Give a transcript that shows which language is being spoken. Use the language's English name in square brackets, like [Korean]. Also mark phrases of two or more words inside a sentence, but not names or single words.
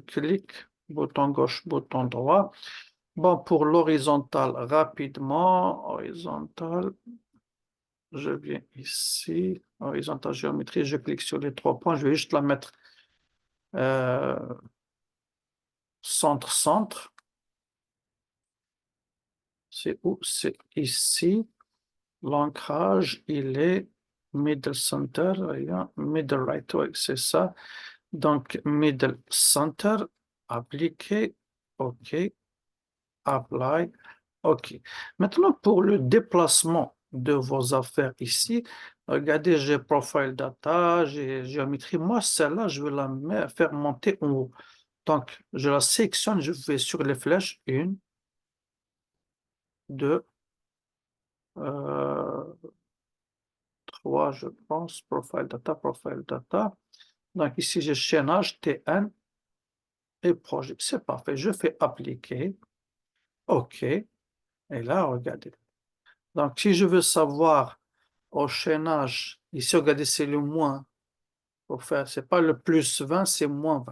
[French] Je clique bouton gauche, bouton droit. Bon, pour l'horizontale, rapidement, horizontal, je viens ici, horizontal géométrie, je clique sur les trois points, je vais juste la mettre euh, centre-centre. C'est où? C'est ici. L'ancrage, il est [English] middle center, middle right, [French] ouais, c'est ça. Donc, [English] middle center, [French] appliquer, OK, apply, OK. Maintenant, pour le déplacement de vos affaires ici, regardez, j'ai [English] profile data, [French] j'ai géométrie. Moi, celle-là, je vais faire monter en haut. Donc, je la sélectionne, je vais sur les flèches, une, deux, euh, trois, je pense, [English] profile data, profile data. [French] Donc, ici, j'ai chaînage TN et projet. C'est parfait. Je fais appliquer. OK. Et là, regardez. Donc, si je veux savoir au chaînage, ici, regardez, c'est le moins. Pour faire, c'est pas le plus 20, c'est moins 20.